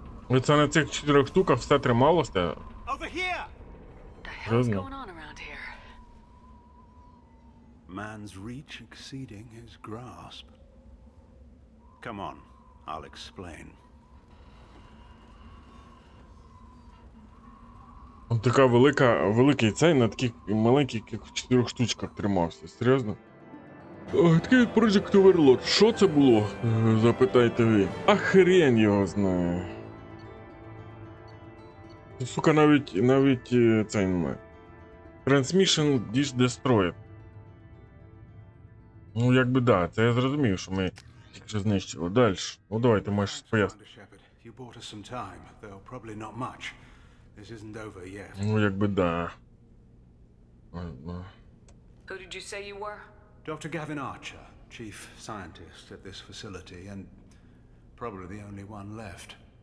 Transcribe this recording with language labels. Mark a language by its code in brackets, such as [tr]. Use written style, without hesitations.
[uk] І це на цих 4 штуках все трималося. [en] Over here! The hell's [uk] Серйозно? [en] going on around here? Man's reach exceeding his grasp. Come on, I'll explain. [uk] Он така великий цей на таких маленьких 4 штучках тримався. Серйозно? Такий Project Overlord. Що це було? Запитайте ви. А хрен його знає. Сука, навіть цей немає. [en] Transmission Dish Destroyed. [uk] Ну, якби да, це я зрозумів, що ми тільки що знищили. Далі. Ну давайте, можеш щось пояснити. [en] Commander Shepard, you bought us some time, though probably not much. This isn't over yet. [uk] Ну, якби да. Ладно. [en] Who did you say you were? Dr. Gavin Archer, chief scientist at this facility, and probably the only one left.